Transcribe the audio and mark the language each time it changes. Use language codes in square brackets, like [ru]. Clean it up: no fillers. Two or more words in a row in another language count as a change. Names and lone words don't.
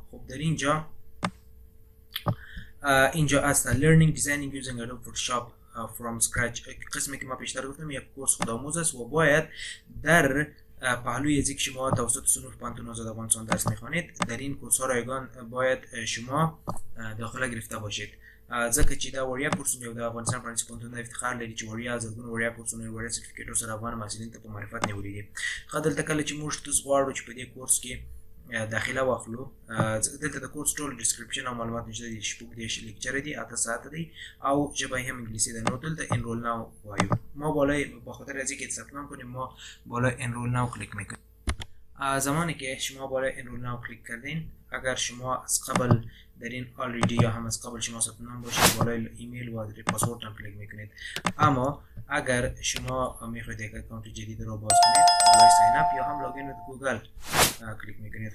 [fa] خب در اینجا است [en] Learning Designing Using Adobe Photoshop from Scratch. [fa] قسمی که ما پیشتر گفتم یک کورس خودآموز است و باید در پهلوی از اینکه شما توسط صنوف پانتون آزاد افغانستان درس میخوانید در این کورس ها رایگان باید شما داخله گرفته باشید. [ps] ځکه چې دا وړیا کورسونه یو د افغانستان پرانیستي پوهنتون افتخار لري چې وړیا زرګونه وړیا کورسونه وړیا سرتیفیکیټو سره افغان محصلین ته په معرفت نیولي دي. ښه دلته کله چې موږ تاسو غواړو چې په دې کورس کې داخله واخلو، دلته د کورس ټول ډسکریپشن او معلومات نشته دي. شپږ دیرش لیکچر دي، 8 ساعته دي او ژبه هم انګلیسي ده. نو دلته [en] enroll now [ps] وایو. [fa] ما بالای به خاطر از اینکه ثبت نام کنیم ما بالای [en] enroll now [fa] کلیک میکنیم. زمانی که شما بالای [en] enroll now [fa] کلیک کردین، اگر شما از قبل در این آلریدی یا هم از قبل شما ثبت نام باشید بالای ایمیل و پاسورد هم کلیک میکنید. اما اگر شما میخواید یک اکانت جدید رو باز کنید بالای [en] sign up [fa] یا هم [en] login with Google [fa] کلیک میکنید.